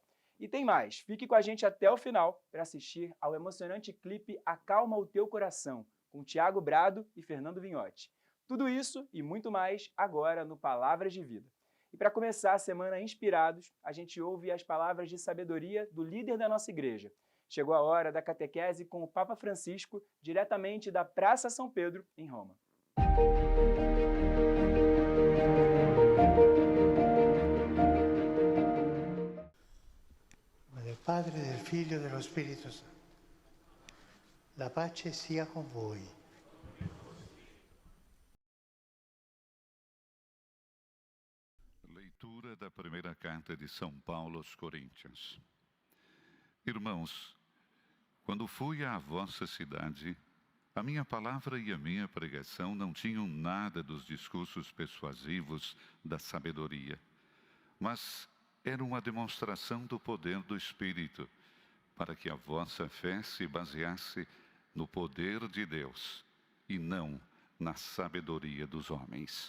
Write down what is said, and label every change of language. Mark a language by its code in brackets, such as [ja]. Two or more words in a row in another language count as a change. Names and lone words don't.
[pt] E tem mais, fique com a gente até o final para assistir ao emocionante clipe Acalma o Teu Coração, com Tiago Brado e Fernando Vignotti. Tudo isso e muito mais agora no Palavras de Vida. E para começar a semana inspirados, a gente ouve as palavras de sabedoria do líder da nossa igreja. Chegou a hora da catequese com o Papa Francisco, diretamente da Praça São Pedro, em Roma. [it] Del Padre, del Figlio e dello Spirito Santo. La pace sia con voi. [pt] Leitura da primeira carta de São Paulo aos Coríntios. Irmãos, quando fui à vossa cidade, a minha palavra e a minha pregação não tinham nada dos discursos persuasivos da sabedoria, mas era uma demonstração do poder do Espírito, para que a vossa fé se baseasse no poder de Deus e não na sabedoria dos homens.